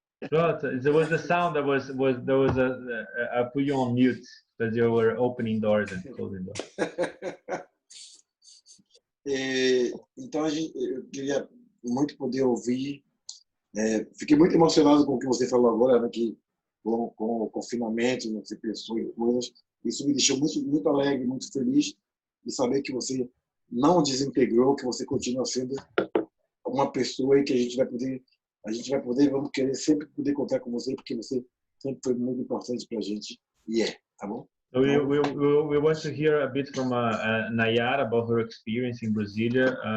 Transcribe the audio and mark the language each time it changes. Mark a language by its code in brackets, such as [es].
[en] There was the sound that was I put you on mute because you were opening doors and closing doors. [pt] Então eu queria muito poder ouvir. Fiquei muito emocionado com o que você falou agora, né, que com o confinamento, né, você pensou em coisas. Isso me deixou muito alegre, muito feliz de saber que você não desintegrou, que você continua sendo uma pessoa e que a gente vai poder, vamos querer sempre poder contar com você, porque você sempre foi muito importante para a gente e tá bom? [en] So we want to hear a bit from Nayara about her experience in Brasilia.